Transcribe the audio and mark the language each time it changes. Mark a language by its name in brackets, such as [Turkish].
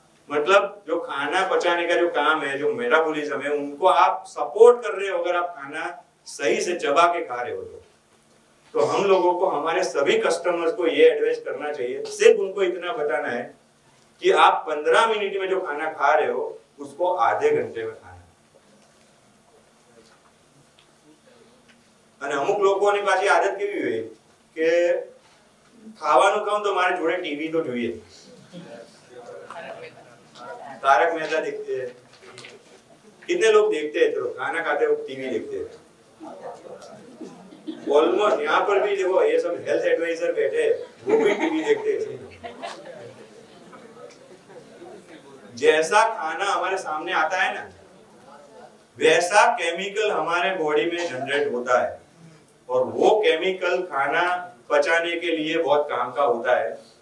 [Hindi] मतलब जो खाना पचाने का जो काम है, जो मेटाबॉलिज्म है, उनको आप सपोर्ट कर रहे हो अगर आप खाना सही से चबा के खा रहे हो तो हम लोगों को, हमारे सभी कस्टमर्स को ये एडवाइस करना चाहिए, सिर्फ उनको इतना बताना है कि आप 15 मिनट में जो खाना खा रहे हो उसको आधे घंटे में खाना। [Gujarati] અને અમુક લોકોની પાછી આદત કેવી હોય કે ખાવાનું ખાઉં તો મારે જોડે ટીવી તો જોઈએ, [Hindi] तारक मेहता देखते हैं, कितने लोग देखते हैं, चलो खाना खाते वक्त टीवी देखते हैं। ऑलमोस्ट यहाँ पर भी देखो ये सब हेल्थ एडवाइजर बैठे हैं, वो भी टीवी देखते हैं। जैसा खाना हमारे सामने आता है ना, वैसा केमिकल हमारे बॉडी में जनरेट होता है और वो केमिकल खाना पचाने के लिए बहुत काम का होता है।